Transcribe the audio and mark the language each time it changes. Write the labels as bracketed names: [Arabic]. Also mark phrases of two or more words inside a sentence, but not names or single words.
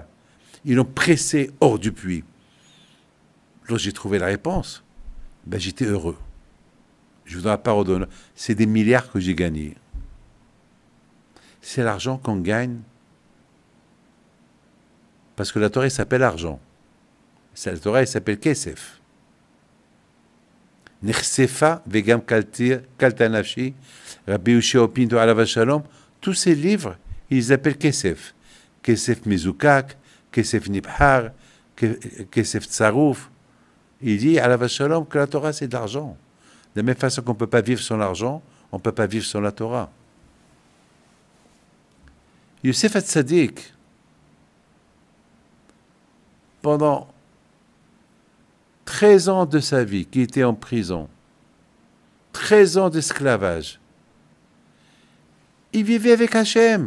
[French] Ils l'ont pressé hors du puits. Lorsque j'ai trouvé la réponse, ben j'étais heureux. Je vous donne la parole d'honneur. C'est des milliards que j'ai gagnés. C'est l'argent qu'on gagne. Parce que la Torah s'appelle argent. La Torah s'appelle Kesef. [Hebrew] נכספה וגם כלתה נפשי, Rabbi Yoshua Pinto עליו שלום. [French] Tous ces livres, ils appellent Kesef. Kesef Mizukak, Kesef Nibhar, Kesef Tsarouf. Il dit [Hebrew] עליו שלום [French] que la Torah c'est de l'argent. De la même façon qu'on ne peut pas vivre sans l'argent, on ne peut pas vivre sans la Torah. Yosef Hatzadik, pendant 13 ans de sa vie, qui était en prison, 13 ans d'esclavage, il vivait avec Hachem.